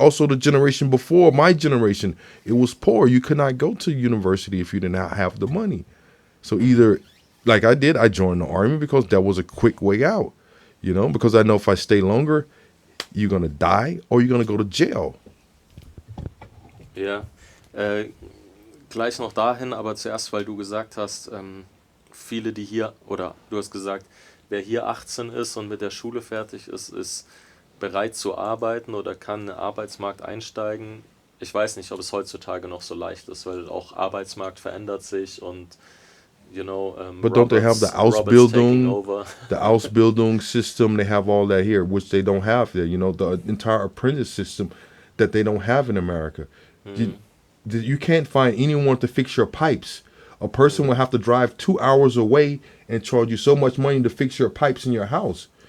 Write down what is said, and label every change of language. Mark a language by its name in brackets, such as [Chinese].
[English] Also, the generation before my generation, it was poor. You could not go to university if you did not have the money. So either, like I did, I joined the army because that was a quick way out. You know, because I know if I stay longer, you're gonna die or you're gonna go to jail. [German] Ja, gleich noch dahin, aber zuerst, weil du gesagt hast, viele, die hier, oder du hast gesagt, wer hier 18 ist und mit der Schule fertig ist, ist bereit zu arbeiten oder kann in den Arbeitsmarkt einsteigen. Ich weiß nicht, ob es heutzutage noch so leicht ist, weil auch Arbeitsmarkt verändert sich und [English] But don't they have the taking [German] Ausbildung, [English] over. the Ausbildung system? They have all that here, which they don't have there. You know, the entire apprentice system that they don't have in America. You can't find anyone to fix your pipes. A person will have to drive 2 hours away and charge you so much money to fix your pipes in your house.